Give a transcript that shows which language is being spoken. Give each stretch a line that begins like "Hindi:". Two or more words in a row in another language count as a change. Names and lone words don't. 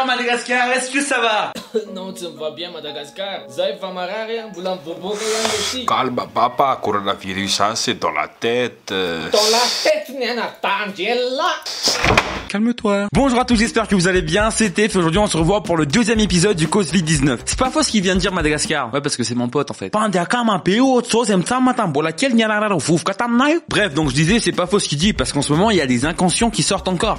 French: Madagascar, est-ce que ça va? Non, tu me vois bien Madagascar.
Malagasy: Zay va marary, mbola miboboka ihany ici.
French: Calme papa, coronavirus hein, c'est dans la tête. Dans la tête ni Angela. Calme-toi. Bonjour à tous, j'espère que vous allez bien, c'est Tef. Aujourd'hui on se revoit pour le deuxième épisode du Covid-19. C'est pas faux ce qu'il vient de dire Madagascar. Ouais, parce que c'est mon pote en fait. Bref, donc je disais c'est pas faux ce qu'il dit, parce qu'en ce moment il y a des inconscients qui sortent encore.